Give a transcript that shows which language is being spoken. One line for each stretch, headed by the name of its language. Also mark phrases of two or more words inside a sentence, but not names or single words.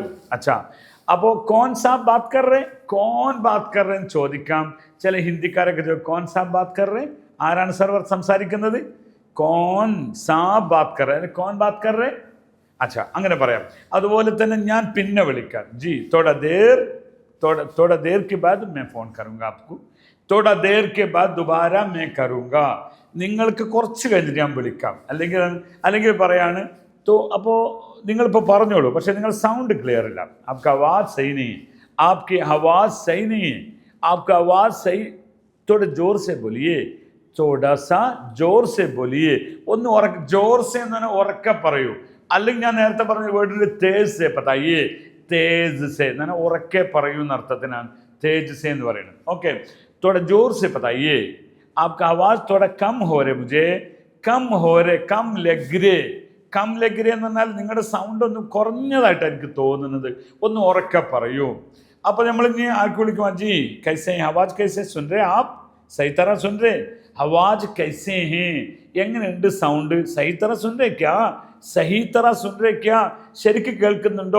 Malayalam: അച്ഛാ, അപ്പോൾ
Hindi: कौन साब बात कर रहे, कौन बात कर रहे
Malayalam: എന്ന് ചോദിക്കാം. ചില ഹിന്ദിക്കാരൊക്കെ
Hindi: कौन साब बात कर रहे,
Malayalam: ആരാണ് സർവർ സംസാരിക്കുന്നത്?
Hindi: कौन साब बात कर रहे, कौन बात कर रहे.
Malayalam: അച്ഛാ, അങ്ങനെ പറയാം. അതുപോലെ തന്നെ ഞാൻ പിന്നെ വിളിക്കാം,
Hindi: जी थोड़ा देर के बाद मैं फ़ोन करूँगा आपको, थोड़ा देर के बाद दोबारा मैं करूँगा.
Malayalam: നിങ്ങൾക്ക് കുറച്ച് കഴിഞ്ഞിട്ട് ഞാൻ വിളിക്കാം. അല്ലെങ്കിൽ പറയാണ് तो അപ്പോൾ നിങ്ങളിപ്പോൾ പറഞ്ഞോളൂ, പക്ഷേ നിങ്ങൾ സൗണ്ട് ക്ലിയർ ഇല്ല.
Hindi: आपका आवाज़ सही नहीं है, आपकी आवाज़ सही नहीं है, आपका आवाज़ सही, थोड़ा जोर से बोलिए, थोड़ा सा जोर से बोलिए.
Malayalam: ഒന്ന്
Hindi: जोर से
Malayalam: എന്ന് പറഞ്ഞാൽ ഉറക്കെ പറയൂ. അല്ലെങ്കിൽ ഞാൻ നേരത്തെ പറഞ്ഞ വേർഡിൽ
Hindi: तेज़ से बताए, तेज़ से
Malayalam: എന്ന് പറഞ്ഞാൽ ഉറക്കെ പറയൂ എന്ന അർത്ഥത്തിനാണ്
Hindi: तेज़ से
Malayalam: എന്ന് പറയുന്നത്. ഓക്കെ,
Hindi: थोड़ा जोर से बताइए, आपका आवाज़ थोड़ा कम हो रहे, मुझे कम हो रहे, कम लग रहे. कम लग रहे
Malayalam: എന്ന് പറഞ്ഞാൽ നിങ്ങളുടെ സൗണ്ട് ഒന്ന് കുറഞ്ഞതായിട്ടാണ് എനിക്ക് തോന്നുന്നത്, ഒന്ന് ഉറക്കെ പറയൂ. അപ്പോൾ നമ്മൾ ഇനി ആർക്ക് വിളിക്കും?
Hindi: जी कैसे आवाज़ कैसे सुन रहे आप, सही तरह सुन रहे, आवाज़ कैसे है,
Malayalam: എങ്ങനെയുണ്ട് സൗണ്ട്?
Hindi: सही तरह सुन रहे क्या, सही तरह सुन रहे क्या,
Malayalam: ശരിക്കും കേൾക്കുന്നുണ്ടോ?